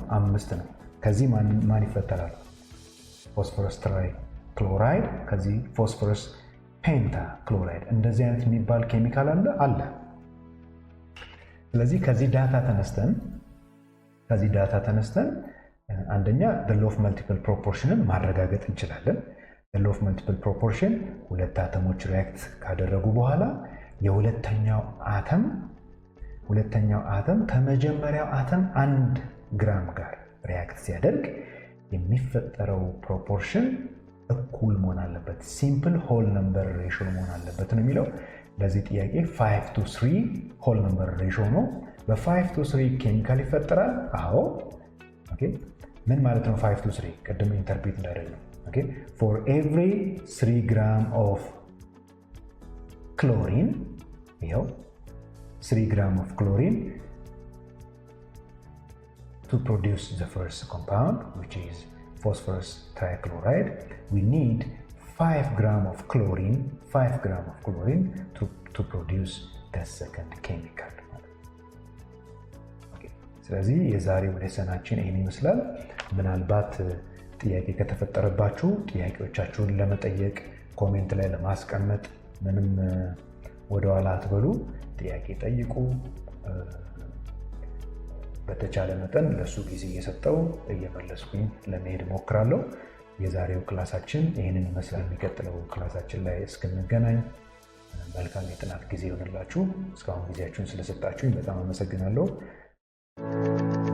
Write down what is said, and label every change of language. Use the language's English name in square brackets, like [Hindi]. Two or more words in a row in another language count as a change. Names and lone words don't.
[Amharic] 5 ነው። ከዚህ ማን ይፈጠራል? [English] phosphorus tri chloride፣ [Amharic] ከዚህ [English] phosphorus penta chloride። [Amharic] እንደዚህ አይነት የሚባል ኬሚካል አለ። ስለዚህ ከዚህ ዳታ ተነስተን አንደኛ [English] the law of multiple proportion [Amharic] ን ማረጋገጥ እንችላለን። [English] the law of multiple proportion [Amharic] ሁለት አተሞች ሪያክት ካደረጉ በኋላ የሁለተኛው አተም ከመጀመሪያው አተም 1 ግራም ጋር ሪያክት ሲያደርግ የሚፈጠረው ፕሮፖርሽን እኩል መሆን አለበት፣ [English] simple whole number ratio [Amharic] መሆን አለበት ነው የሚለው። ለዚህ ጥያቄ 5 to 3 [English] whole number ratio [Amharic] ነው። በ5 to 3 ኬሚካል ይፈጠራል። አዎ። ኦኬ ምን ማለት ነው 5 to 3? ቅድም ኢንተርፕሬት እንዳደረግነው ኦኬ [English] for every 3 gram of chlorine ይኸው 3 gram of chlorine to produce the first compound, which is phosphorus trichloride, we need 5 gram of chlorine to produce the second chemical. Okay. [Amharic] ስለዚህ የዛሬው ሌሰናችን ይሄን ይመስላል። ምናልባት ጥያቄ ከተፈጠረባችሁ ጥያቄዎቻችሁን ለመጠየቅ ኮሜንት ላይ ለማስቀመጥ ምንም ወደኋላ አትበሉ። ጥያቄ ጠይቁ። በተቻለ መጠን ለሱ ጊዜ እየሰጠው እየመለስኩኝ ለመሄድ ሞክራለሁ። የዛሬው ክላሳችን ይህንን ይመስላል። የሚቀጥለው ክላሳችን ላይ እስክንገናኝ መልካም የጥናት ጊዜ ይሆንላችሁ። እስካሁን ጊዜያችሁን ስለሰጣችሁኝ በጣም አመሰግናለሁ።